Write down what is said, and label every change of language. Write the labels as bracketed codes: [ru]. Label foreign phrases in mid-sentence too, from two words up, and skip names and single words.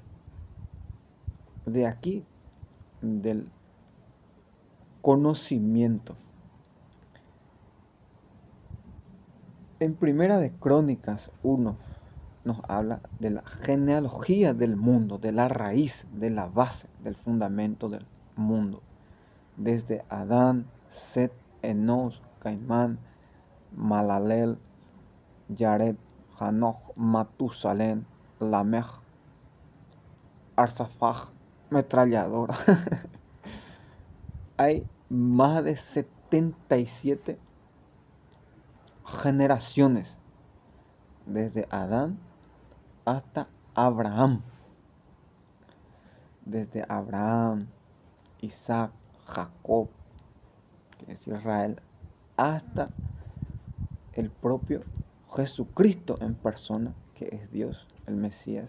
[es] De aquí, del conocimiento. En Primera de Crónicas 1 nos habla de la genealogía del mundo, de la raíz, de la base, del fundamento del mundo. Desde Adán, Set, Enos, Caimán, Malalel, Yared, Hanoch, Matusalén, Lamech, Arsafaj, Metralladora. Hay más de 77 generaciones desde Adán hasta Abraham. Desde Abraham, Isaac, Jacob, que es Israel, hasta el propio Jesucristo en persona, que es Dios, el Mesías.